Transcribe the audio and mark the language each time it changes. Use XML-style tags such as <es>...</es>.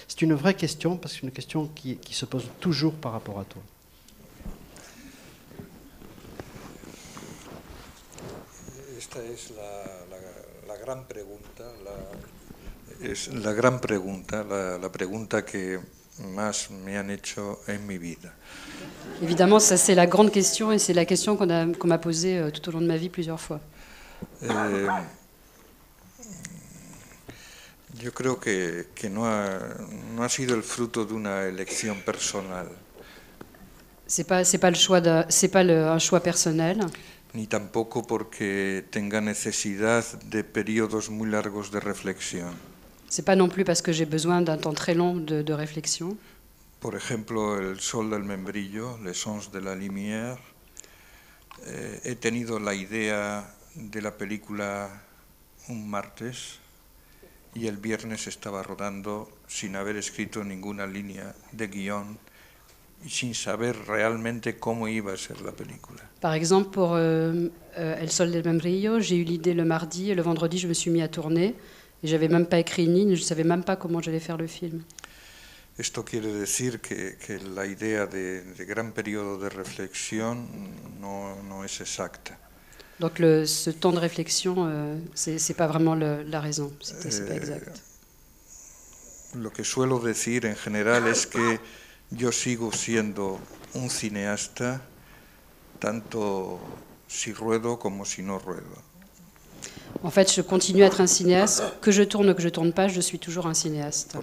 <fr>C'est une vraie question, parce que c'est une question qui se pose toujours par rapport à toi.</fr> <es>Esta es la gran pregunta, la gran pregunta, la pregunta que más me han hecho en mi vida.</es> <fr>Évidemment, ça c'est la grande question et c'est la question qu'on m'a posée tout au long de ma vie plusieurs fois.</fr> <es>Yo creo que no ha sido el fruto de una elección personal.</es> <fr>C'est pas un choix personnel.</fr> <es>Ni tampoco porque tenga necesidad de periodos muy largos de reflexión.</es> <fr>C'est pas non plus parce que j'ai besoin d'un temps très long de réflexion.</fr> <es>Por ejemplo, El sol del membrillo, Les sons de la lumière. He tenido la idea de la película un martes y el viernes estaba rodando sin haber escrito ninguna línea de guión y sin saber realmente cómo iba a ser la película.</es> <fr>Par exemple, pour El sol del membrillo, j'ai eu l'idée le mardi et le vendredi, je me suis mis à tourner et j'avais même pas écrit une ligne, je savais même pas comment j'allais faire le film.</fr> <es>Esto quiere decir que la idea de gran periodo de reflexión no es exacta.</es> <fr>Donc ce temps de réflexion, c'est pas vraiment la raison, c'est pas exact.</fr> <es>Lo que suelo decir en general es que yo sigo siendo un cineasta tanto si ruedo como si no ruedo.</es> <fr>En fait, je continue à être un cinéaste, que je tourne ou que je tourne pas, je suis toujours un cinéaste.</fr>